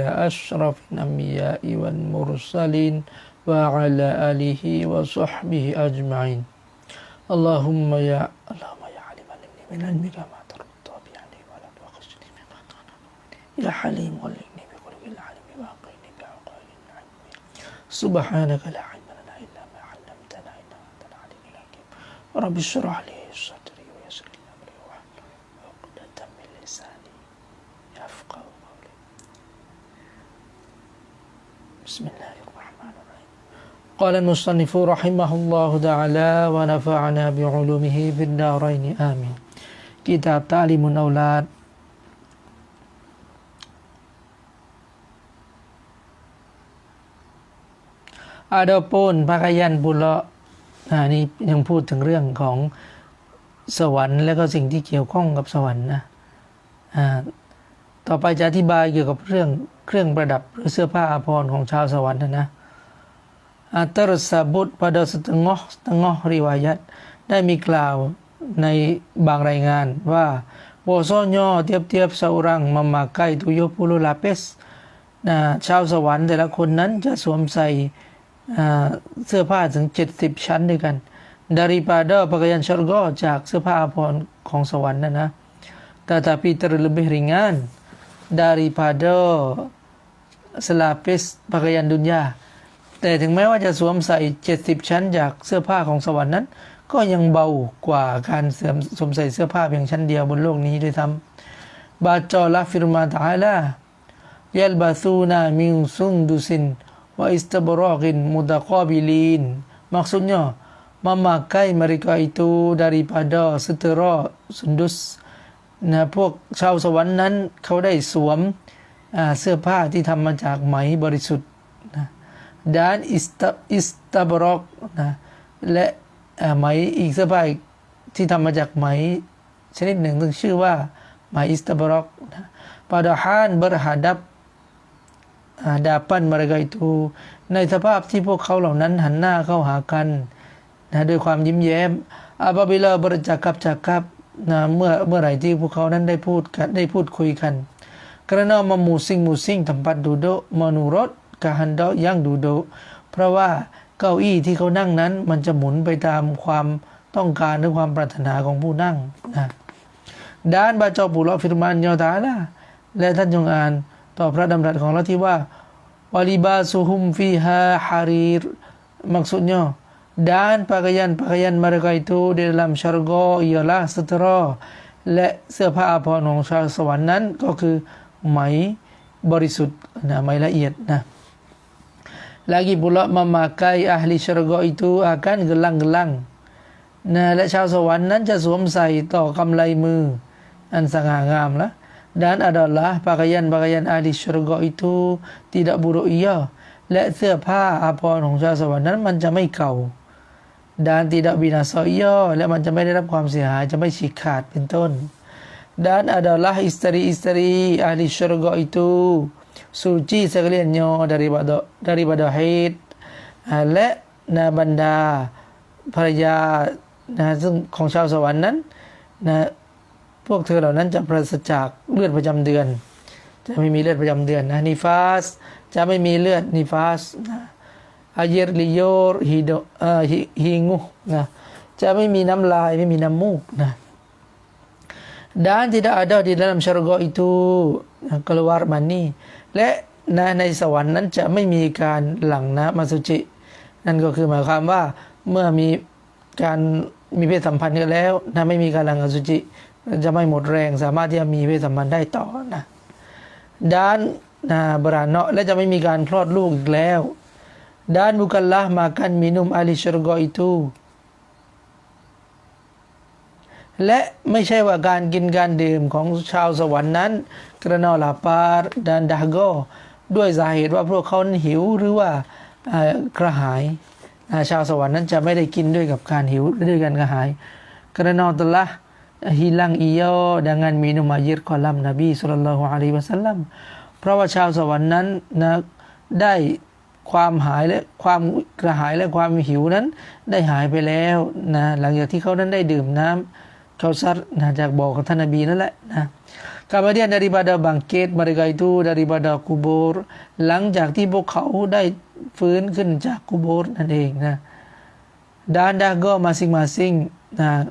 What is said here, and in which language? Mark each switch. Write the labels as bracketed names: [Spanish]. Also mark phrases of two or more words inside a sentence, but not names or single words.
[Arabic] أشرف الأنبياء والمرسلين وعلى آله وصحبه أجمعين اللهم يا علم علمني من علمك ما ترد بعني ولا تؤاخذني بما يا حليم علمني بقلب العلم وأقرني بعقال العلم سبحانك لا علم لنا إلا ما علمتنا إنك أنت العليم الحكيم رب اشرح لي صدري ويسر لي أمري واحلل عقدة من لساني يفقهوا قولي بسم الله الرحمن الرحيم قال المصنف رحمه الله تعالى ونفعنا بعلومه في الدارين آمين كتاب تعليم الأولاد [Malay] Adapun pakaian pula [Thai] นี่ยังพูดถึงเรื่องของสวรรค์และก็สิ่งที่เกี่ยวข้องกับสวรรค์นะต่อไปจะอธิบายเกี่ยวกับเรื่องเครื่องประดับ หรือเสื้อผ้าอาภรณ์ของชาวสวรรค์นะ [Malay] tersebut pada setengah riwayat [Thai] ได้มีกล่าวในบางรายงานว่า [Malay] bahwasanya tiap-tiap seorang memakai 70 lapis [Thai] ชาวสวรรค์แต่ละคนนั้นจะสวมใส่เสื้อผ้าถึง 70ชั้นด้วยกัน [Malay] daripada pakaian syurga [Thai] จากเสื้อผ้าอาภรณ์ของสวรรค์นะ [Malay] tetapi terlebih ringan daripada selapis pakaian dunia [Thai] แต่ถึงแม้ว่าจะสวม ใส่70ชั้นจากเสื้อผ้าของสวรรค์นั้นก็ยังเบากว่าการสวมใส่เสื้อผ้าเพียงชั้นเดียว บนโลกนี้ด้วยซ้ำ [Malay] bacalah firman ta'ala [Arabic] يلبسون من سندس وإستبرق متقابلين [Malay] maksudnya memakai mereka itu daripada setera sundus [Thai] พวกชาวสวรรค์นั้นเขาได้สวมเสื้อผ้าที่ทำมาจากไหมบริสุทธิ์ [Malay] dan istabraq [Thai] และไหมอีกเสื้อผ้าที่ทำมาจากไหมชนิดหนึ่งซึ่งชื่อว่าไหมอิสตับรอก padahal [Malay] berhadapan mereka itu [Thai] ในสภาพที่พวกเขาเหล่านั้นหันหน้าเข้าหากันด้วยความยิ้มแย้ ม [Malay] apabila bercakap-cakap [Thai] เมื่อไหร่ที่พวกเขานั้นได้พูดคุยกัน [Malay] karena memusing-musing tempat duduk menurut kehendak yang duduk [Thai] เพราะว่าเก้าอี้ที่เขานั่งนั้นมันจะหมุนไปตามความต้องการหรือความปรารถนาของผู้นั่ง [Malay] dan baca pula firman-Nya Ta'ala [Thai] และท่านจงอ่านต่อพระดำ รัสของเราที่ว่า [Arabic] ولباسهم فيها حرير [Malay] maksudnya dan pakaian mereka itu di dalam syurga ialah setera [Thai] และเสื้อผ้าอาภรณ์ของชาวสวรรค์นั้นก็คือไหมบริสุทธิ์ไหมละเอียด [Malay] lagi pula memakai ahli syurga itu akan gelang-gelang [Thai] และชาวสวรรค์นั้นจะสวมใส่ต่อกำไลมืออันสง่างามละ [Malay] dan adalah pakaian ahli syurga itu tidak buruk [Thai] ia และเสื้อผ้าอาภรณ์ของชาวสวรรค์นั้นมันจะไม่เก่า [Malay] dan tidak binasa ia [Thai] และมันจะไม่ได้รับ ความเสียหายจะไม่ฉีกขาดเป็นต้น [Malay] dan adalah istri-istri ahli syurga itu suci sekaliannya daripada haid [Thai] และบรรดาภรรยาซึ่งของชาวสวรรค์นั้นพวกเธอเหล่านั้นจะปราศจากเลือดประจำเดือนจะไม่มีเลือดประจำเดือนนิฟาสจะไม่มีเลือดนิฟาสอาเยรลิโยร์ฮิงูจะไม่มีน้ำลายไม่มีน้ำมูก [Malay] dan tidak ada di dalam syurga itu keluar mani [Thai] และในสวรรค์นั้นจะไม่มีการหลั่งน้ำอสุจินั่นก็คือหมายความว่าเมื่อมีการมีเพศสัมพันธ์กันแล้วไม่มีการหลั่งอสุจิจะไม่หมดแรงสามารถที่จะมีเพศสัมพันธ์ได้ต่อ [Malay] dan beranak [Thai] และจะไม่มีการคลอดลูกอีกแล้ว [Malay] dan bukanlah makan minum ahli syurga itu [Thai] และไม่ใช่ว่าการกินการดื่มของชาวสวรรค์นั้นกระนอ [Malay] lapar dan dahaga [Thai] ด้วยสาเหตุว่าพวกเขาหิวหรือ ว่ากระหายชาวสวรรค์นั้นจะไม่ได้กินด้วยกับการหิวด้วยการกระหายกระนอ [Malay] telah hilang ia dengan minum air kolam Nabi [Arabic] صلى الله عليه وسلم [Thai] เพราะว่าชาวสวรรค์นั้นได้ความหายและความกระหายและความหิวนั้นได้หายไปแล้วนะหลังจากที่เขานั้นได้ดื่มน้ำเขาซัดนะจากบ่อของท่านนบีนั่นแหละนะ [Malay] Kemudian daripada bangkit mereka itu daripada kubur [Thai] หลังจากที่พวกเขาได้ฟื้นขึ้นจากกุโบร์นั่นเองนะ [Malay] dan dago masing-masing [Thai] นะ